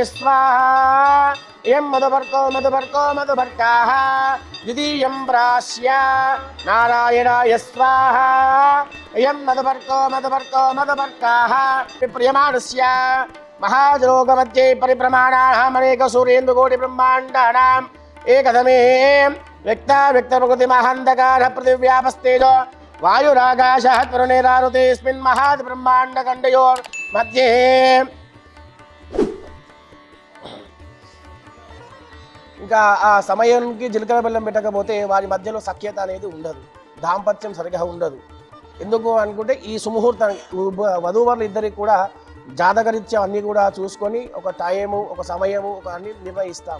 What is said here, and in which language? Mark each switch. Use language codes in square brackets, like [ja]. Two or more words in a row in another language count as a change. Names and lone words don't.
[sa] स्वाहा यं मधुपर्काः द्वितीयं प्रास्य नारायणाय स्वाहा यं मधुपर्काः प्रियमाणस्य महाजलोकमध्ये परिभ्रमाणानाम् अनेकसूर्येन्दुकोटिब्रह्माण्डानाम् एकदमे व्यक्तप्रकृतिमहान्धकारः पृथिव्यापस्तेजो वायुराकाशः त्वरणेरारुतेऽस्मिन् महाब्रह्माण्डखण्डयोर्मध्ये [te] ఇంకా ఆ సమయానికి జీలకర్ర బెల్లం పెట్టకపోతే వారి మధ్యలో సఖ్యత అనేది ఉండదు, దాంపత్యం సరిగా ఉండదు. ఎందుకు అనుకుంటే ఈ సుముహూర్తానికి వధూవరులు ఇద్దరికి కూడా జాతకరీత్యా అన్నీ కూడా చూసుకొని ఒక టైము ఒక సమయము ఒక అన్ని నిర్ణయిస్తాము.